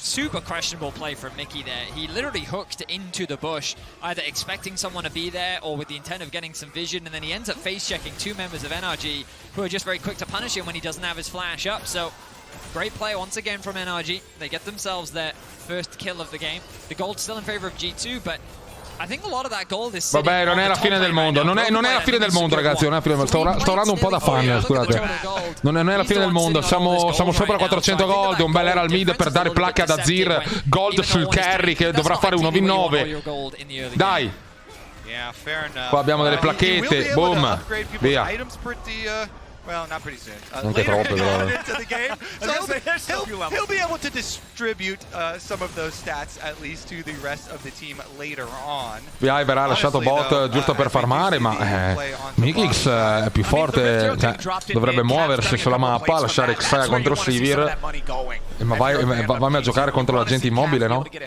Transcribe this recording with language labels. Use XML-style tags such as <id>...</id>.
<en>Super questionable play from Mickey there. He literally hooked into the bush, either expecting someone to be there or with the intent of getting some vision, and then he ends up face-checking two members of NRG who are just very quick to punish him when he doesn't have his flash up. So great play once again from NRG. They get themselves their first kill of the game. The gold's still in favor of G2, but I think a lot of that gold is</en> <it>vabbè, non è la fine del mondo. Non è la fine del mondo, ragazzi. Non è la fine del mondo. Sto orando un po' da fan, scusate. Non è la fine del mondo. Siamo sopra 400 gold. Un bel Herald mid per dare placche ad Azir. Gold sul carry che dovrà fare 1v9. Dai. Qua abbiamo delle placchette. Boom. Via.</it> <en>Well, not pretty soon.</en> <it>Anche troppe, però.</it> <en>Into the game. So he'll be able to distribute some of those stats at least to the rest of the team later on.</en> <it>VI verrà lasciato bot giusto per farmare, ma Mythics è più forte, cioè, dovrebbe muoversi sulla mappa, lasciare Xayah contro Sivir. Ma vai a giocare contro la gente immobile, no?</it>